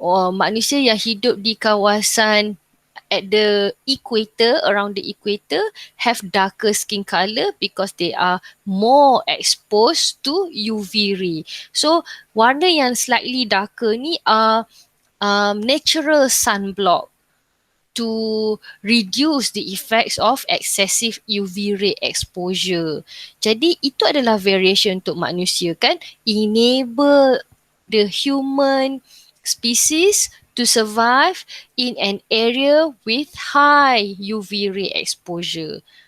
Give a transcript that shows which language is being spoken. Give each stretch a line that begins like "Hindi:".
Malay: Manusia yang hidup di kawasan
English: at the equator, around the equator, have darker skin color because they are more exposed to UV ray. So,
Malay: warna yang
English: slightly darker ni are natural sunblock to reduce the effects of excessive UV ray exposure.
Malay: Jadi, itu adalah variation untuk manusia kan?
English: Enable the human species to survive in an area with high UV ray exposure.